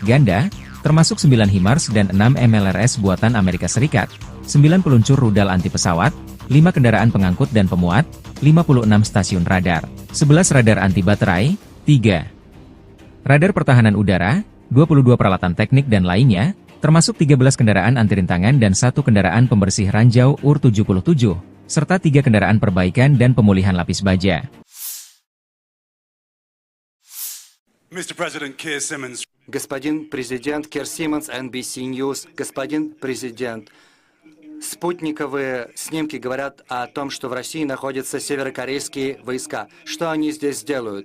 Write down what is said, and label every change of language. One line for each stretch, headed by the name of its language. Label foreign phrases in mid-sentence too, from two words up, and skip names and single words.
Indonesian: ganda, termasuk 9 HIMARS dan 6 MLRS buatan Amerika Serikat, 9 peluncur rudal anti pesawat, 5 kendaraan pengangkut dan pemuat, 56 stasiun radar, 11 radar anti baterai, 3 radar pertahanan udara, 22 peralatan teknik dan lainnya, termasuk 13 kendaraan anti rintangan dan 1 kendaraan pembersih ranjau UR-77, serta 3 kendaraan perbaikan dan pemulihan lapis baja.
Russian: Господин президент Кир Симмонс, NBC News, господин президент, спутниковые снимки говорят о том, что в России находятся северокорейские войска. Что они здесь делают?